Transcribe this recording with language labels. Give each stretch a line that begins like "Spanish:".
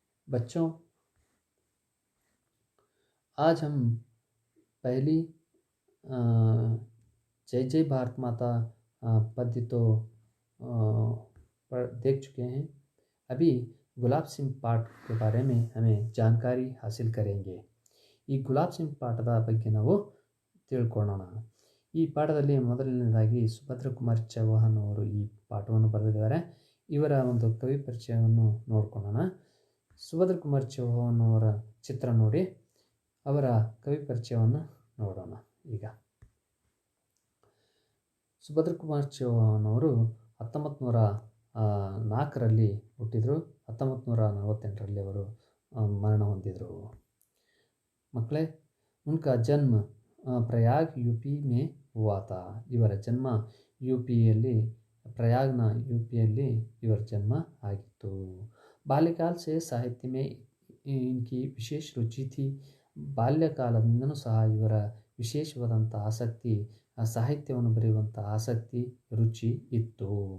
Hindi: बच्चों, आज हम पहली अ, जय जय भारत माता पद्य तो देख चुके हैं। अभी गुलाब सिंह पाठ के बारे में हमें जानकारी हासिल करेंगे।
Kannada: ಈ ಗುಲಾಬ್ ಸಿಂಗ್ ಪಾಠದ ಬಗ್ಗೆ ನಾವು ತಿಳ್ಕೊಳ್ಳೋಣ. ಈ ಪಾಠದಲ್ಲಿ ಮೊದಲನೇದಾಗಿ ಸುಭದ್ರ ಕುಮಾರ್ ಚೌಹಾಣ್ ಅವರು ಈ ಪಾಠವನ್ನು ಬರೆದಿದ್ದಾರೆ. ಇವರ ಒಂದು ಕವಿ ಪರಿಚಯವನ್ನು ನೋಡ್ಕೊಳ್ಳೋಣ. ಸುಭದ್ರ ಕುಮಾರ್ ಚೌಹಾಣ್ ಅವರ ಚಿತ್ರ ನೋಡಿ ಅವರ ಕವಿ ಪರಿಚಯವನ್ನು ನೋಡೋಣ. ಈಗ ಸುಭದ್ರ ಕುಮಾರ್ ಚೌಹಾಣ್ ಅವರು 1904ರಲ್ಲಿ ಹುಟ್ಟಿದರು. 1948ರಲ್ಲಿ ಅವರು ಮರಣ ಹೊಂದಿದರು.
Hindi: मकड़े उनका जन्म प्रयाग यूपी में हुआ था.
Kannada: ಇವರ ಜನ್ಮ यूपीಯಲ್ಲಿ प्रयागನ यूपीಯಲ್ಲಿ ಇವರ ಜನ್ಮ ಆಗಿತ್ತು.
Hindi: बाल्यकाल से साहित्य में इनकी विशेष रुचि थी.
Kannada: ಬಾಲ್ಯಕಾಲದಿಂದನೂ ಸಹ ಇವರ ವಿಶೇಷವಾದಂಥ ಆಸಕ್ತಿ, ಸಾಹಿತ್ಯವನ್ನು ಬರೆಯುವಂಥ ಆಸಕ್ತಿ, ರುಚಿ ಇತ್ತು.